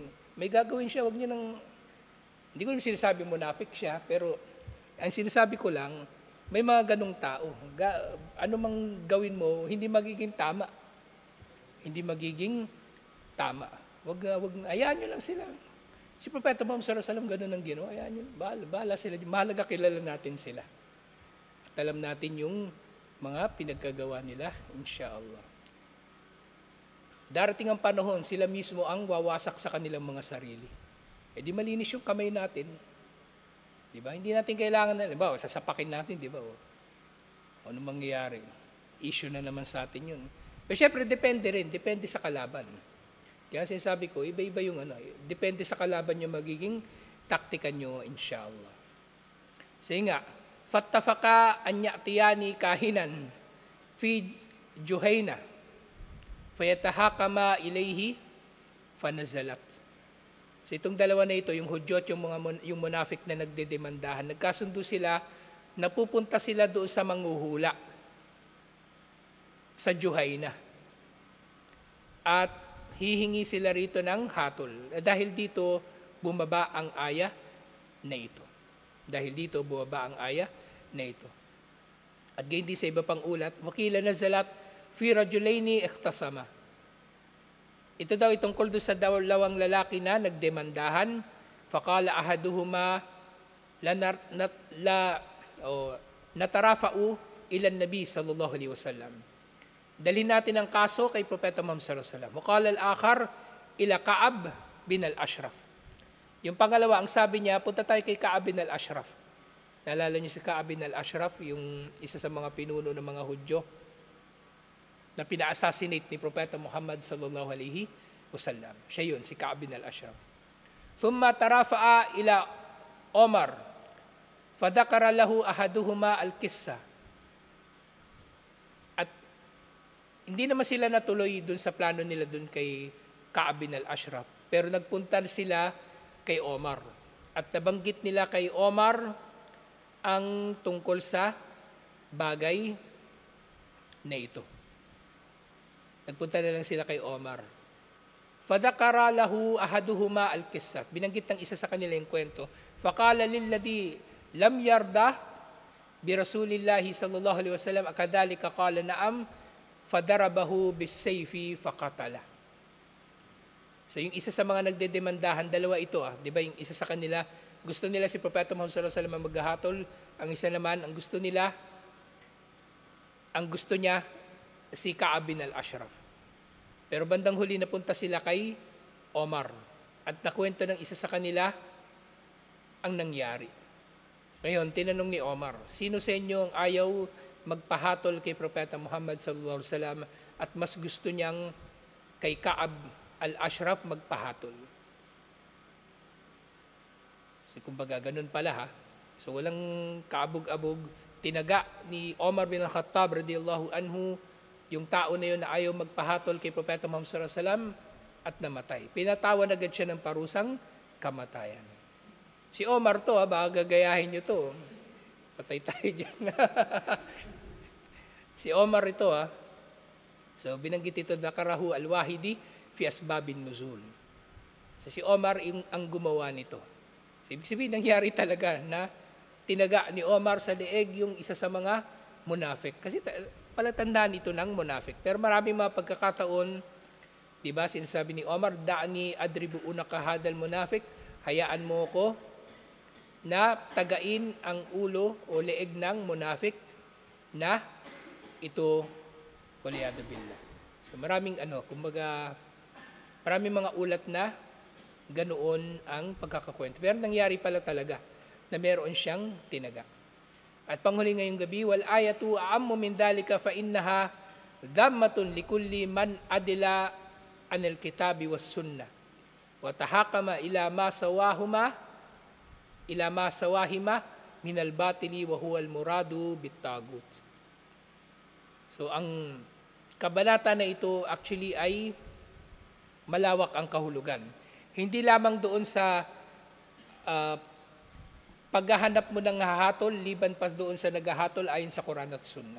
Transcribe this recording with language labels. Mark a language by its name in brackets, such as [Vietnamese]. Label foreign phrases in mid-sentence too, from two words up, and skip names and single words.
[Filipino] May gagawin siya, huwag niyo nang... Hindi ko sinasabi munafik siya, pero ang sinasabi ko lang, may mga ganong tao. Ano mang gawin mo, hindi magiging tama. Hayaan nyo lang sila. Si Propeta Muhammad [Arabic] صلى الله عليه وسلم [Filipino] ganun ang ginawa. Hayaan nyo, bahala sila. Mahalaga kilala natin sila. At alam natin yung mga pinagkagawa nila, inshallah. Darating ang panahon, sila mismo ang wawasak sa kanilang mga sarili. Di malinis yung kamay natin. Di ba? Hindi natin kailangan na, sasapakin natin, di ba? Ano mangyayari? Issue na naman sa atin yun. Pero syempre, depende sa kalaban. Kaya sinasabi ko, iba-iba yung depende sa kalaban yung magiging taktika nyo, inshallah. Sige nga, [Arabic] فاتفقا أن يأتيا كاهنا في جهينة فيتحاكما إليه فنزلت. [Filipino] So itong dalawa na ito, yung Hudyo at yung munafik na nagdedemandahan, nagkasundo sila, napupunta sila doon sa manghuhula sa Juhayna. At hihingi sila rito ng hatol. Dahil dito, bumaba ang aya na ito. At gayon din sa iba pang ulat, [Arabic] وقيل نزلت في رجلين اختصما. [Filipino] Ito daw itungkol doon sa dalawang lalaki na nagdemandahan. [Arabic] فقال أحدهما نترافع إلى النبي صلى الله عليه وسلم. [Filipino] Dalhin natin ang kaso kay Propeta Muhammad [Arabic] صلى الله عليه وسلم. وقال الآخر إلى كعب بن الأشرف. [Filipino] Yung pangalawa, ang sabi niya, punta tayo kay Ka'ab bin al-Ashraf. Naalala niyo si Ka'ab bin al-Ashraf, yung isa sa mga pinuno ng mga Hudyo na pina-assassinate ni Propeta Muhammad [Arabic] صلى الله عليه وسلم. [Filipino] Siya yun, si Ka'ab bin al-Ashraf. [Arabic] ثم ترافعا إلى عمر. فذكر له أحدهما القصة. [Filipino] At hindi naman sila natuloy dun sa plano nila dun kay Ka'ab bin al-Ashraf. Pero nagpunta sila kay Omar. At nabanggit nila kay Omar ang tungkol sa bagay na ito. Nagpunta na lang sila kay Omar. [Arabic] فذكر له أحدهما القصة. [Filipino] Binanggit ng isa sa kanila yung kwento. [Arabic] فقال للذي لم يرض برسول الله صلى الله عليه وسلم أكذلك قال نعم فضربه بالسيف فقتله. [Filipino] So yung isa sa mga nagdedemandahan, dalawa ito di ba, yung isa sa kanila gusto nila si Propeta Muhammad [Arabic] صلى الله عليه وسلم [Filipino] maghahatol, ang isa naman ang gusto niya si Ka'ab bin al-Ashraf. Pero bandang huli napunta sila kay Omar at nakwento ng isa sa kanila ang nangyari. Ngayon, tinanong ni Omar, sino sa inyo ang ayaw magpahatol kay Propeta Muhammad [Arabic] صلى الله عليه وسلم [Filipino] at mas gusto niyang kay Ka'ab al-Ashraf magpahatol? So, kumbaga, ganun pala So, walang kaabog-abog. Tinaga ni Omar bin al-Khattab [Arabic] رضي الله عنه [Filipino] yung tao na yun na ayaw magpahatol kay Propeta Muhammad [Arabic] صلى الله عليه وسلم [Filipino] at namatay. Pinatawan agad siya ng parusang kamatayan. Si Omar to, baka gagayahin nyo to. Patay tayo dyan. Si Omar ito, So, binanggit ito, [Arabic] ذكره الواحدي في أسباب النزول. [Filipino] So, si Omar ang gumawa nito. So, ibig sabihin, nangyari talaga na tinaga ni Omar sa leeg yung isa sa mga munafik. Kasi palatandaan ito ng munafik. Pero maraming mga pagkakataon, di ba, sinasabi ni Omar, [Arabic] دعني أضرب عنق هذا المنافق, [Filipino] hayaan mo ko na tagain ang ulo o leeg ng munafik na ito, [Arabic] والعياذ بالله. [Filipino] So maraming maraming mga ulat na ganoon ang pagkakakwento. Pero nangyari pala talaga na meron siyang tinaga. At panghuli ngayong gabi, [Arabic] والآية أعم من ذلك فإنها ذامة لكل من عدل عن الكتاب والسنة وتحاكم إلى ما سواهما من الباطل وهو المراد بالطاغوت. [Filipino] So ang kabanata na ito actually ay malawak ang kahulugan. Hindi lamang doon sa paghahanap mo ng hahatol, liban pa doon sa naghahatol ayon sa Quran at Sunnah.